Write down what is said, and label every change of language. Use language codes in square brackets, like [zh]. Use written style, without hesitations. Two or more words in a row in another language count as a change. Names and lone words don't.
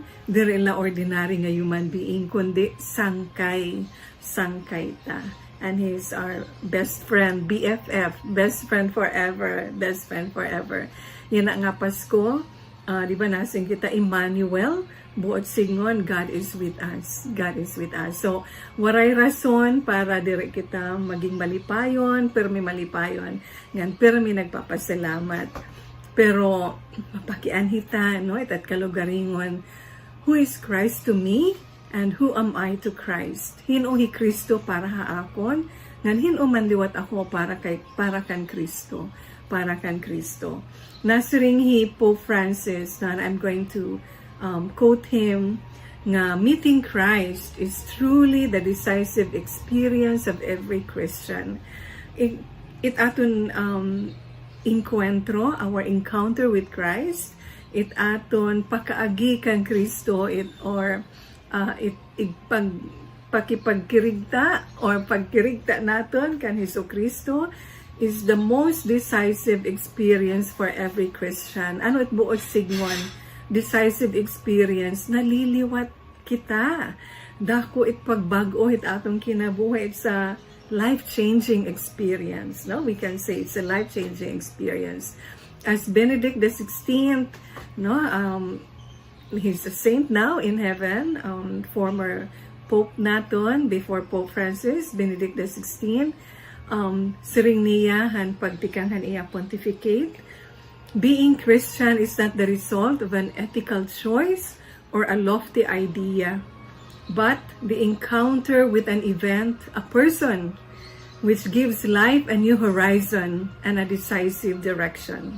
[war] Diri la ordinary nga [en] human being, [war] kundi sangkay ta. [en] And he's our best friend, BFF, best friend forever. [war] Yan nga Pasko, di ba nasing kita Emmanuel, buot singon, [en] God is with us. God is with us. So, [war] waray rason para dire kita maging malipayon, pero may malipayon. Ngan, pero may nagpapasalamat. Pero, mapakianhita, no? At kalugaringon, [en] who is Christ to me? And who am I to Christ? [war] Hino hi Kristo para haakon, ngan hino man liwat ako para kan Kristo. Para kan Kristo. Nasiring hi Pope Francis, na [en] I'm going to quote him, nga meeting Christ is truly the decisive experience of every Christian. [war] It aton encuentro, [en] our encounter with Christ, [war] it aton pakaagi kang Kristo, pakipagkirigta or pagkirigta naton kan Hesus Kristo [en] is the most decisive experience for every Christian. [war] Ano it buot sigmon? Decisive experience, naliliwat kita. Dako it pagbago it atong kinabuhi. [en] It's a life-changing experience. No, we can say it's a life-changing experience. As Benedict the 16th, no, he's a saint now in heaven. Former Pope naton before Pope Francis, Benedict the 16th. [war] Siring niya han pagtikanghan iya pontificate. [en] Being Christian is not the result of an ethical choice or a lofty idea, but the encounter with an event, a person, which gives life a new horizon and a decisive direction.